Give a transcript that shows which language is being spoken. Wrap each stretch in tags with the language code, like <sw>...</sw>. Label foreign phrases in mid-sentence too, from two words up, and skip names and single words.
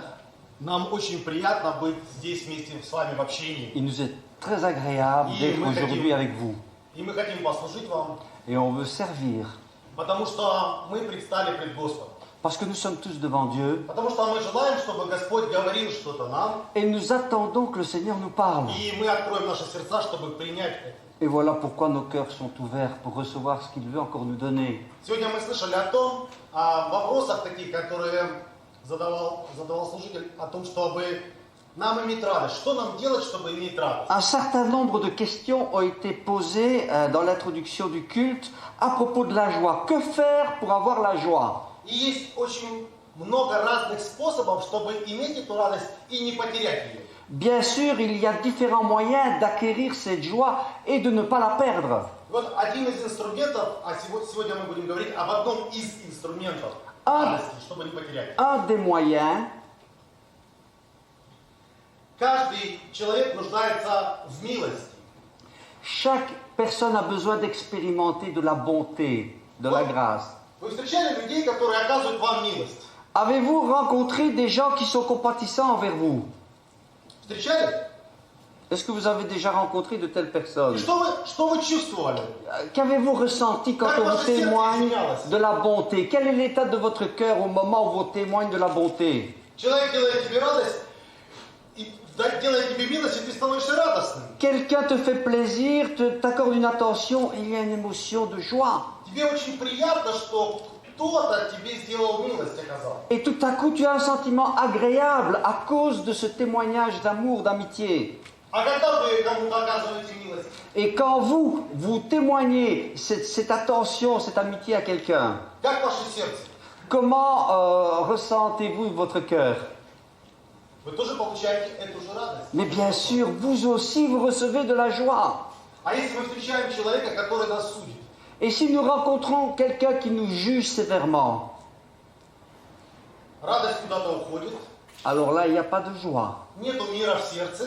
<ru>нам очень приятно быть здесь вместе с вами в общении.</ru> <fr>il nous est très agréable d'être aujourd'hui avec vous.</fr> <ru>И мы хотим послужить вам,</ru> <fr>Et on veut servir,</fr> <ru>потому что мы предстали пред Господом.</ru> <fr>parce que nous sommes tous devant Dieu,</fr> <ru>Потому что мы желаем, чтобы Господь говорил что-то нам,</ru> <fr>et nous attendons que le Seigneur nous parle.</fr> <ru>и мы откроем наши сердца, чтобы принять это.</ru> <fr>Et voilà pourquoi nos cœurs sont ouverts pour recevoir ce qu'il veut encore nous donner.</fr> <ru>Сегодня мы слышали о вопросах таких, которые задавал служитель, о том, чтобы нам иметь радость. Что нам делать, чтобы иметь радость?</ru> <fr>Un certain nombre de questions ont été posées dans l'introduction du culte à propos de la joie. Que faire pour avoir la joie?</fr> <ru>И есть очень много разных способов, чтобы иметь эту радость и не потерять ее.</ru> <fr>Bien sûr, il y a différents moyens d'acquérir cette joie et de ne pas la perdre.</fr> <ru>Вот один из инструментов, а сегодня мы будем говорить об одном из инструментов радости, чтобы не потерять.</ru> <fr>Un des moyens,</fr> <ru>Каждый человек нуждается в милости.</ru> <fr>chaque personne a besoin d'expérimenter de la bonté, de la grâce.</fr> <ru>Вы встречали людей, которые оказывают вам милость?</ru> <fr>Avez-vous rencontré des gens qui sont compatissants envers vous?</fr> <ru>Встречали?</ru> <fr>Est-ce que vous avez déjà rencontré de telles</fr> <ru>И</ru> <fr>personnes?</fr> <ru>что вы чувствовали?</ru> <fr>Qu'avez-vous ressenti quand on vous témoigne de la bonté? Quel est l'état de votre cœur au moment où on vous témoigne de la bonté?</fr> <ru>Человек делает тебе радость, и делает тебе милость, и ты становишься радостным.</ru> <fr>Quelqu'un te fait plaisir, t'accorde une attention, et il y a une émotion de joie.</fr> <ru>Тебе очень приятно, что кто-то тебе сделал милость, оказал.</ru> <fr>Et tout à coup, tu as un sentiment agréable à cause de ce témoignage d'amour, d'amitié.</fr> <ru>А когда вы кому-то оказываете милость?</ru> <fr>Et quand vous témoignez cette attention, cette amitié à quelqu'un,</fr> <ru>Как ваше сердце?</ru> <fr>comment ressentez-vous votre cœur?</fr> <ru>Вы тоже получаете эту же радость.</ru> <fr>Mais bien sûr, vous aussi, vous recevez de la joie.</fr> <ru>А если мы встречаем человека, который нас судит?</ru> <fr>Et si nous rencontrons quelqu'un qui nous juge sévèrement,</fr> <ru>Радость куда-то уходит,</ru> <fr>alors là, il n'y a pas de joie.</fr> <ru>нету мира в сердце.</ru>